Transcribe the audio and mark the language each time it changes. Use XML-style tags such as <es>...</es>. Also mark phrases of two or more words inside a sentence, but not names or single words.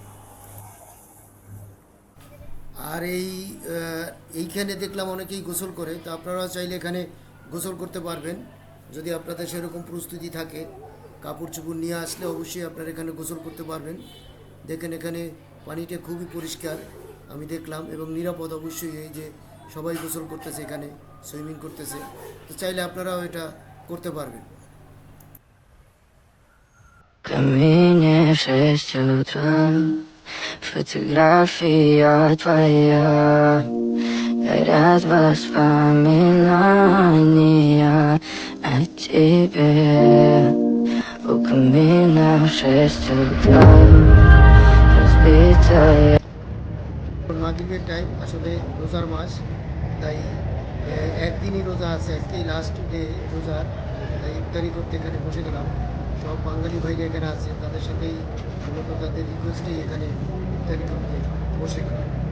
<bn>আর এইখানে দেখলাম অনেকেই গোসল করে, তো আপনারা চাইলে এখানে গোসল করতে পারবেন যদি আপনাদের সেরকম প্রস্তুতি থাকে। কাপড় চোপড় নিয়ে আসলে অবশ্যই আপনারা এখানে গোসল করতে পারবেন। দেখেন এখানে পানিটা খুবই পরিষ্কার আমি দেখলাম, এবং নিরাপদ অবশ্যই। এই যে সবাই গোসল করতেছে, এখানে সুইমিং করতেছে, তো চাইলে আপনারাও এটা করতে পারবেন।</bn> <ru>Камине в 6 утра, фотография твоя, горят воспоминания о тебе. У камина в 6 утра, разбитая.</ru> <bn>মাগরিবের টাইম, আসলে রোজার মাস, তাই একদিনই রোজা আছে, আজকেই</bn> <en>last day</en> <bn>রোজার, তাই ইফতারি করতে এখানে বসে গেলাম। সব বাঙালি ভাইরা এখানে আছে, তাদের সাথেই মূলত তাদের রিকোয়েস্টেই এখানে ইফতারি করতে বসে গেলাম।</bn>